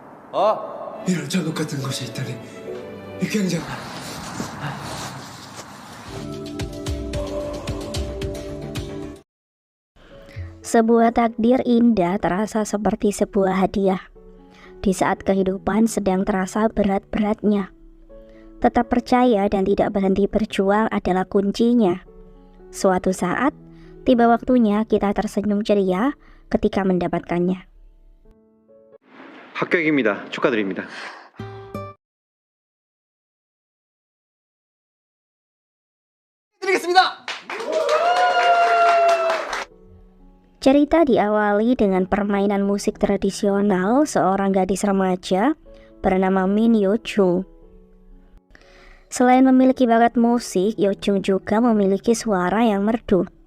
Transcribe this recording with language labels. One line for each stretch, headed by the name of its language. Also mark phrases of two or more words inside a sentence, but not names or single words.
Korean: 이런 작업 같은 곳에 있다니 굉장히.
Indonesian: Sebuah takdir indah terasa seperti sebuah hadiah di saat kehidupan sedang terasa berat-beratnya. Tetap percaya dan tidak berhenti berjuang adalah kuncinya. Suatu saat, tiba waktunya kita tersenyum ceria ketika mendapatkannya.
Korean: 합격입니다. 축하드립니다. 드리겠습니다.
Indonesian: Cerita diawali dengan permainan musik tradisional seorang gadis remaja bernama Min Yo-jung. Selain memiliki bakat musik, Yo-jung juga memiliki suara yang merdu.